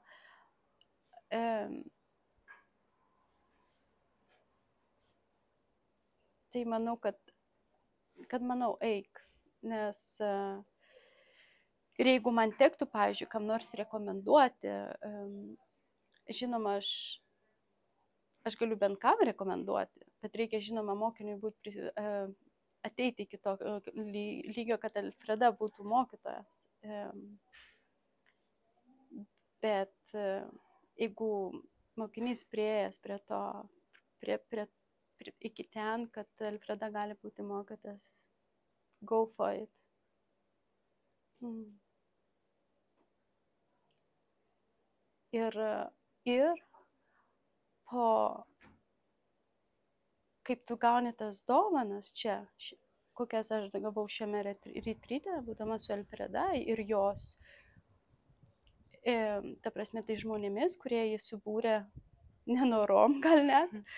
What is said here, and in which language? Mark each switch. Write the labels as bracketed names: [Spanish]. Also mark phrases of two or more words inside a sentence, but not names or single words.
[Lithuanian] tai manau, kad eik, nes ir jeigu man tektų, pavyzdžiui, kam nors rekomenduoti, žinoma, aš galiu bent kam rekomenduoti, bet reikia, žinoma, mokiniui ateiti iki to lygio, kad Alfreda būtų mokytojas. Bet jeigu mokinys priėjęs prie iki ten, kad Alfreda gali būti mokytas. [English] Go for it. [Lithuanian] Ir po, kaip tu gauni tas dovanas čia, kokias aš gavau šiame retryte, būdama su Alfreda ir jos, ta prasme, tai žmonėmis, kurie jį subūrė nenorom gal net,